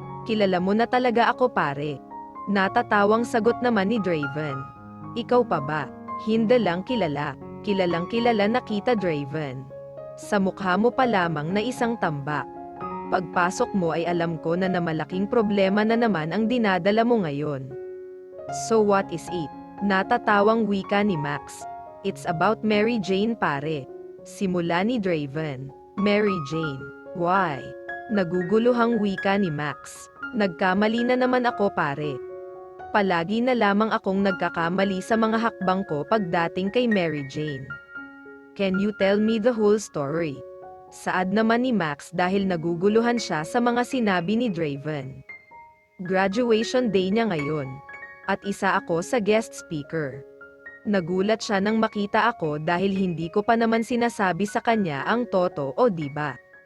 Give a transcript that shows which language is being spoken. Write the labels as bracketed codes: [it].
[tl] Kilala mo na talaga ako, pare. Natatawang sagot naman ni Draven. Ikaw pa ba? Hindi lang kilala. Kilalang kilala na kita, Draven. Sa mukha mo pa lamang na isang tambak. Pagpasok mo ay alam ko na malaking problema na naman ang dinadala mo ngayon. [en] So what is it? [tl] Natatawang wika ni Max. [en] It's about Mary Jane, pare. [tl] Simula ni Draven. Mary Jane. [en] Why? [tl] Naguguluhang wika ni Max. Nagkamali na naman ako, pare. Palagi na lamang akong nagkakamali sa mga hakbang ko pagdating kay Mary Jane. [en] Can you tell me the whole story? [tl] Saad naman ni Max dahil naguguluhan siya sa mga sinabi ni Draven. Graduation day niya ngayon. At isa ako sa guest speaker. Nagulat siya nang makita ako dahil hindi ko pa naman sinasabi sa kanya ang totoo, diba?